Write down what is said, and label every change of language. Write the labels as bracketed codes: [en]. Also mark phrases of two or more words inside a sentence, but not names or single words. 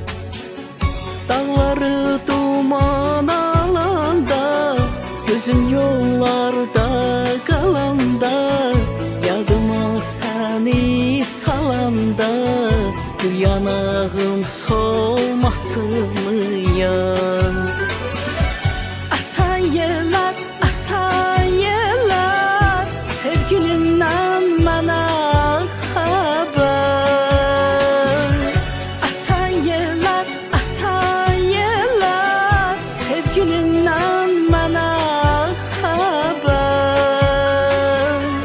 [az] Dağları duman alanda, gözüm yollarda qalanda, yadıma səni salanda, bu yanağım solmasınıyam. [tr] Asan yeler, asan yeler, sevgilimden bana haber. Asan yeler, asan yeler, sevgilimden bana haber.